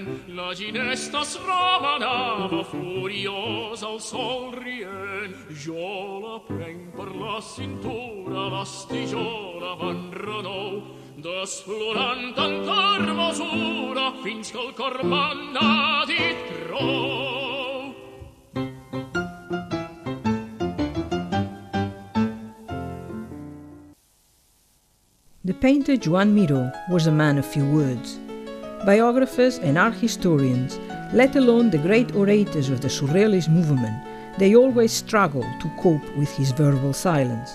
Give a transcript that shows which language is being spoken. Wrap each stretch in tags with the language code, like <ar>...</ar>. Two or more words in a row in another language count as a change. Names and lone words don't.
<ca>La ginesta es remenava furiós al sol rient. Jo la prenc per la cintura, l'estijola van renou, desflorant tanta hermosura fins que el cor m'ha dit prou.</ca> <en>The painter Joan Miró was a man of few words. Biographers and art historians, let alone the great orators of the Surrealist movement, they always struggled to cope with his verbal silence.</en>